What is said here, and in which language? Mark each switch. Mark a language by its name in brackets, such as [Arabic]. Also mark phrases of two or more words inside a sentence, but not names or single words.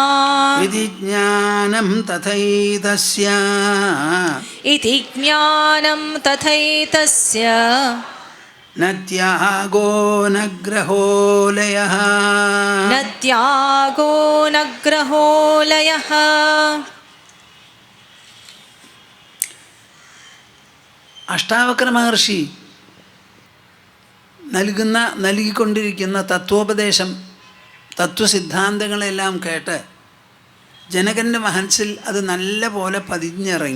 [Sanskrit] इति ज्ञानं तथैतस्य इति ज्ञानं तथैतस्य न त्यागो न ग्रहोलयः न त्यागो न ग्रहोलयः [Malayalam] അഷ്ടാവക്ര മഹർഷി നൽകിക്കൊണ്ടിരിക്കുന്ന തത്വോപദേശം, തത്വസിദ്ധാന്തങ്ങളെല്ലാം കേട്ട് ജനകൻ്റെ മനസ്സിൽ അത് നല്ല പോലെ പതിഞ്ഞിറങ്ങി.